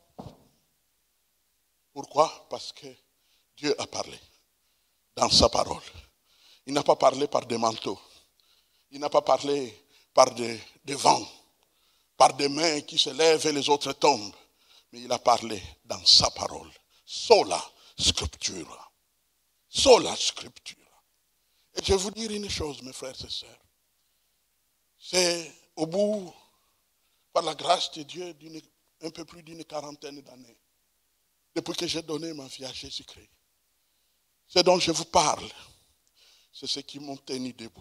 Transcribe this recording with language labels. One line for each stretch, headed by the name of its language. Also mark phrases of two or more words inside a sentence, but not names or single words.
French: Pourquoi? Parce que Dieu a parlé dans sa parole. Il n'a pas parlé par des manteaux. Il n'a pas parlé par des vents, par des mains qui se lèvent et les autres tombent. Mais il a parlé dans sa parole.
Latin: Sola scriptura. Sola scriptura.
French: Et je vais vous dire une chose, mes frères et sœurs. C'est au bout, par la grâce de Dieu, un peu plus d'une quarantaine d'années, depuis que j'ai donné ma vie à Jésus-Christ. Ce dont je vous parle, c'est ce qui m'ont tenu debout.